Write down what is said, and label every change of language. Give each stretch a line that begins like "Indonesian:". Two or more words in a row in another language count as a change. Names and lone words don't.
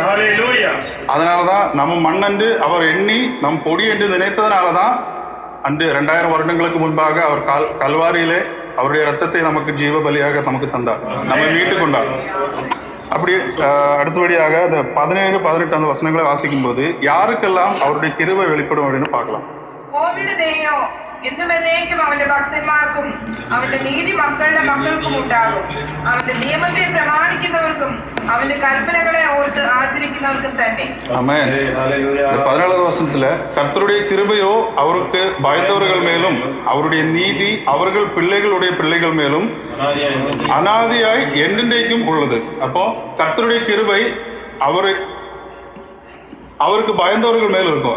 Tamil: அதனாலதான் நம்ம மண் என்று அவர் எண்ணி நம் பொடி என்று நினைத்ததுனாலதான் அன்று 2000 வருடங்களுக்கு முன்பாக அவர் கல்வாரியிலே அவருடைய ரத்தத்தை நமக்கு ஜீவ பலியாக நமக்கு தந்தார், நம்ம மீட்டு கொண்டார். அப்படி அடுத்தபடியாக அந்த 17, 18 அந்த வசனங்களை வாசிக்கும் போது யாருக்கெல்லாம் அவருடைய கிருபை வெளிப்படும் அப்படின்னு பார்க்கலாம்.
Malayalam: എന്നുമെന്നേക്കും അവന്റെ ഭക്തന്മാർക്കും അവന്റെ നീതി മക്കളുടെ മക്കൾക്കും ഉണ്ടാകും. അവന്റെ നിയമത്തെ പ്രമാണിക്കുന്നവർക്കും അവന്റെ കൽപ്പനകളെ ഓർത്ത് ആചരിക്കുന്നവർക്കും തന്നെ.
Tamil: 17வது வசனத்துல கர்த்தருடைய கிருபையோ அவருக்கு பயந்தவர்கள் மேலும் அவருடைய நீதி அவர்கள் பிள்ளைகளுடைய பிள்ளைகள் மேலும் அனாதியாய் என்றென்றைக்கும் உள்ளது. அப்போ கர்த்தருடைய கிருபை அவருக்கு பயந்தவர்கள் மேல இருக்கும்.